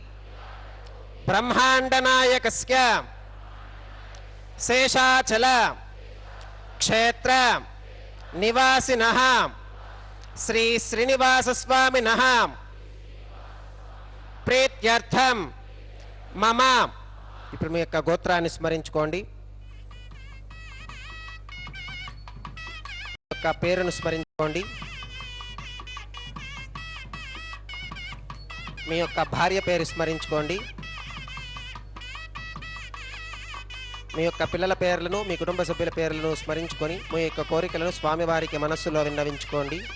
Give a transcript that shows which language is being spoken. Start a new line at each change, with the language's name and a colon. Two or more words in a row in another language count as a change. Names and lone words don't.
Sanskrit: ब्रह्मांडनायकस्य शेषाचल क्षेत्र निवासिनः श्री श्रीनिवास स्वामिनः प्रीत्यर्थं मम
Telugu: ఇప్పుడు మీ యొక్క గోత్రాన్ని స్మరించుకోండి యొక్క పేరును స్మరించుకోండి మీ యొక్క భార్య పేరు స్మరించుకోండి మీ యొక్క పిల్లల పేర్లను మీ కుటుంబ సభ్యుల పేర్లను స్మరించుకొని మీ యొక్క కోరికలను స్వామివారికి మనస్సులో విన్నవించుకోండి